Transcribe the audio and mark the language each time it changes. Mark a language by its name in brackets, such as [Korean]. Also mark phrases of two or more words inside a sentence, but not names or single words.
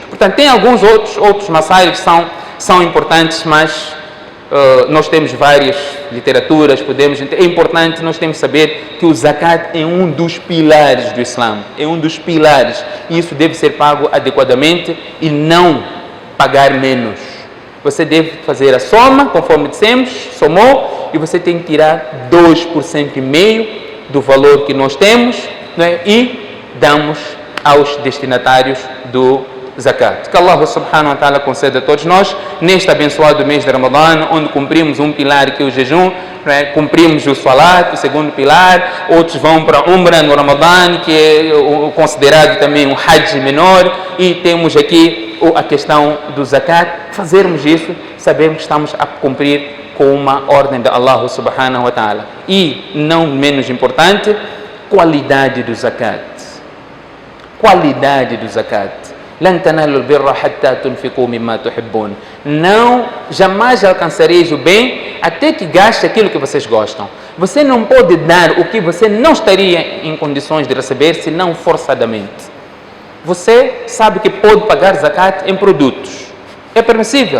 [Portuguese] Portanto, tem alguns outros masários que são importantes, mas nós temos várias literaturas, é importante nós temos que saber que o zakat é um dos pilares do Islã, é um dos pilares, e isso deve ser pago adequadamente e não pagar menos. Você deve fazer a soma, conforme dissemos, somou, e você tem que tirar 2,5% do valor que nós temos, né, e damos aos destinatários do zakat. Que [Arabic] الله سبحانه وتعالى [Portuguese] conceda a todos nós, neste abençoado mês de Ramadã, onde cumprimos um pilar que é o jejum, cumprimos o salat, o segundo pilar, outros vão para a Umrah no Ramadã, que é considerado também um hajj menor, e temos aqui a questão do zakat. Fazermos isso, sabemos que estamos a cumprir com uma ordem de [Arabic] الله سبحانه وتعالى. [Portuguese] E, não menos importante, qualidade do zakat. Qualidade do zakat. [Arabic] لن تنالوا البر حتى تنفقوا مما تحبون. [Portuguese] Não, jamais alcançareis o bem até que gaste aquilo que vocês gostam. Você não pode dar o que você não estaria em condições de receber, senão forçadamente. Você sabe que pode pagar zakat em produtos. É permissível.